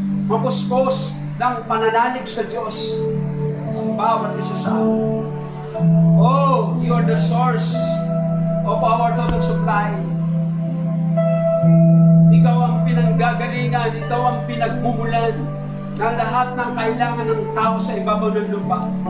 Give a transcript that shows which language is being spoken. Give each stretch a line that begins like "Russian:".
Filipino: Mapuspos ng pananalig sa Diyos. Ang bawat isa sa amin.
English: Oh, you are the source of our total supply.
Filipino: Ikaw ang pinanggagalingan, ikaw ang pinagmumulan ng lahat ng kailangan ng tao sa ibabaw ng lupa.